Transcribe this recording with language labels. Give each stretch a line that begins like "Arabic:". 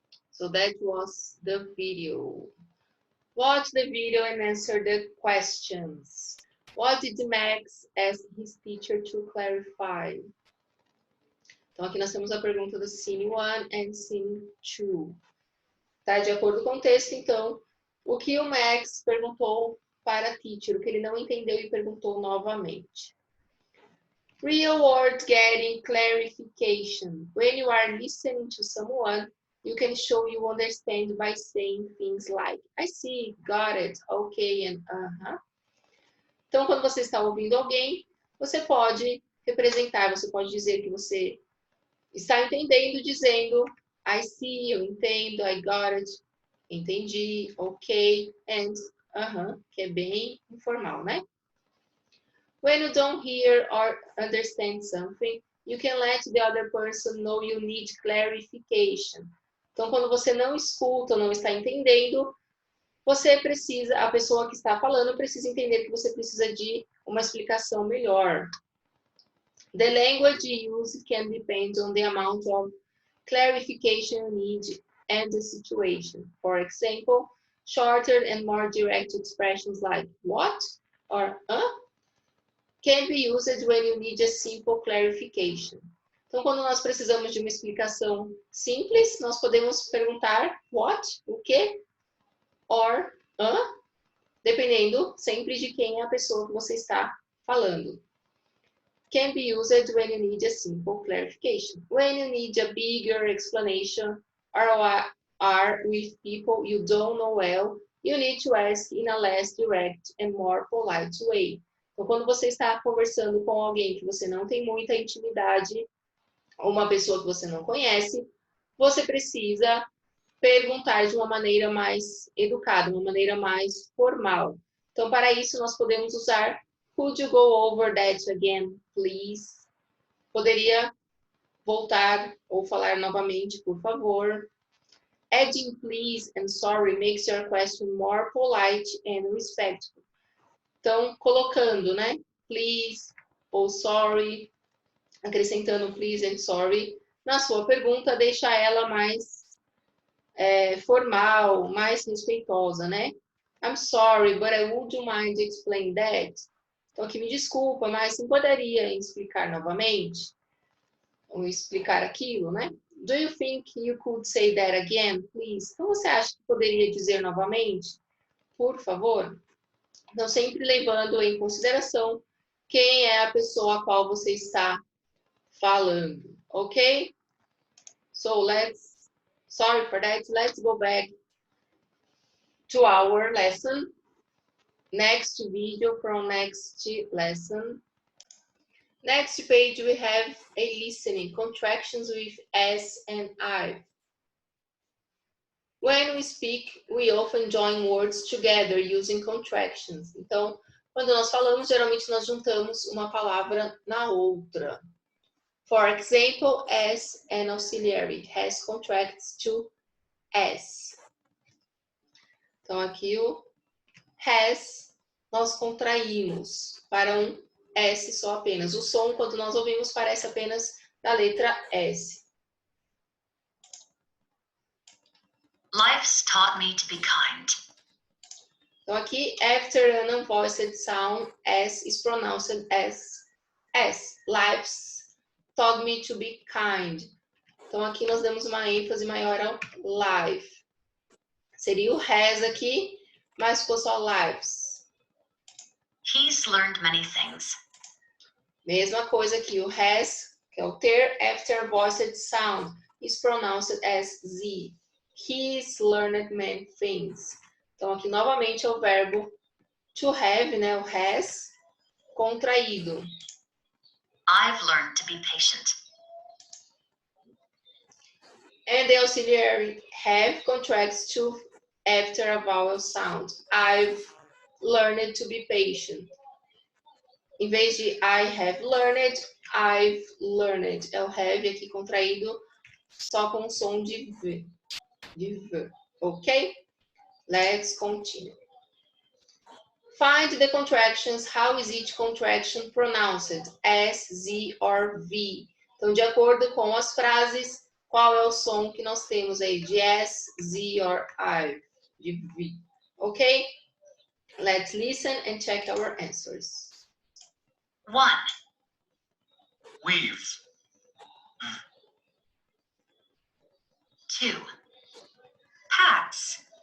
English: So that was the video. Watch the video and answer the questions. What did Max ask his teacher to clarify?
Portuguese: Então, aqui nós temos a pergunta do
English: Scene 1 and Scene 2.
Portuguese: Tá? De acordo com o texto, então, o que o Max perguntou para a teacher, o que ele não entendeu e perguntou novamente.
English: Real words getting clarification. When you are listening to someone, you can show you understand by saying things like, I see, got it, okay, and uh-huh.
Portuguese: Então, quando você está ouvindo alguém, você pode representar, você pode dizer que você está entendendo, dizendo,
English: I see,
Portuguese: eu entendo,
English: I got it,
Portuguese: entendi, ok,
English: and uh-huh,
Portuguese: que é bem informal, né?
English: When you don't hear or understand something, you can let the other person know you need clarification.
Portuguese: Então, quando você não escuta ou não está entendendo, você precisa, a pessoa que está falando precisa entender que você precisa de uma explicação melhor.
English: The language used can depend on the amount of clarification you need and the situation. For example, shorter and more direct expressions like what or can be used when you need a simple clarification.
Portuguese: Então, quando nós precisamos de uma explicação simples, nós podemos perguntar what, o que, or, dependendo sempre de quem é a pessoa que você está falando.
English: Can be used when you need a simple clarification. When you need a bigger explanation or are with people you don't know well, you need to ask in a less direct and more polite way.
Portuguese: Então, quando você está conversando com alguém que você não tem muita intimidade, ou uma pessoa que você não conhece, você precisa perguntar de uma maneira mais educada, uma maneira mais formal. Então, para isso, nós podemos usar
English: Could you go over that again, please?
Portuguese: Poderia voltar ou falar novamente, por favor.
English: Adding please and sorry makes your question more polite and respectful.
Portuguese: Então, colocando, né? Please ou sorry, acrescentando
English: please and sorry
Portuguese: na sua pergunta, deixa ela mais formal, mais respeitosa, né?
English: I'm sorry, but would you mind explain that?
Portuguese: Então, aqui me desculpa, mas você poderia explicar novamente? Ou explicar aquilo, né?
English: Do you think you could say that again, please?
Portuguese: Então, você acha que poderia dizer novamente? Por favor? Então, sempre levando em consideração quem é a pessoa a qual você está falando, ok?
English: So, sorry for that, let's go back to our lesson. Next video from next lesson. Next page, we have a listening, contractions with S and I. When we speak, we often join words together using contractions.
Portuguese: Então, quando nós falamos, geralmente nós juntamos uma palavra na outra.
English: For example, as an auxiliary has contracts to S.
Portuguese: Então, aqui o has, nós contraímos para um S só apenas. O som, quando nós ouvimos, parece apenas da letra S.
English: Life's taught me to be kind.
Portuguese: Então, aqui,
English: after an unvoiced sound, S is pronounced as S. Life's taught me to be kind.
Portuguese: Então, aqui nós damos uma ênfase maior ao life. Seria o has aqui, mas ficou só lives.
English: He's learned many things.
Portuguese: Mesma coisa aqui, o has, que é o ter,
English: after voiced sound, is pronounced as Z. He's learned many things.
Portuguese: Então, aqui novamente é o verbo To have, né, o has, contraído.
English: I've learned to be patient. And the auxiliary have contracts to after a vowel sound. I've learned to be patient.
Portuguese: Em vez de
English: I have learned, I've learned.
Portuguese: É o have aqui contraído só com o som de V.
English: Ok? Let's continue. Find the contractions. How is each contraction pronounced? S, Z or V?
Portuguese: Então, de acordo com as frases, qual é o som que nós temos aí? De S, Z or I? De V. Ok?
English: Let's listen and check our answers. 1, We've. 2, Pat's.